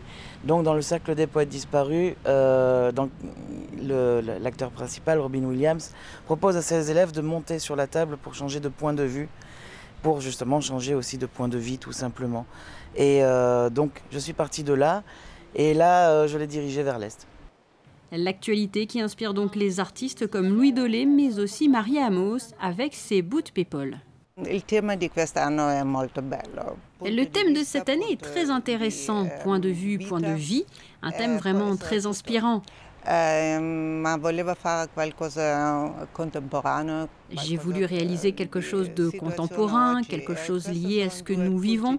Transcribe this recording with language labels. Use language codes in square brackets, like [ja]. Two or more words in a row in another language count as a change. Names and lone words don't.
[fr] Donc dans Le Cercle des poètes disparus, l'acteur principal, Robin Williams, propose à ses élèves de monter sur la table pour changer de point de vue, pour justement changer aussi de point de vie tout simplement. Et donc je suis parti de là, et là je l'ai dirigé vers l'Est. L'actualité qui inspire donc les artistes comme Louis Dolé, mais aussi Maria Amos avec ses Boot People. [it] Il tema di quest'anno è molto bello [fr] Le thème de cette année est très intéressant, point de vue, point de vie, un thème vraiment très inspirant. J'ai voulu réaliser quelque chose de contemporain, quelque chose lié à ce que nous vivons.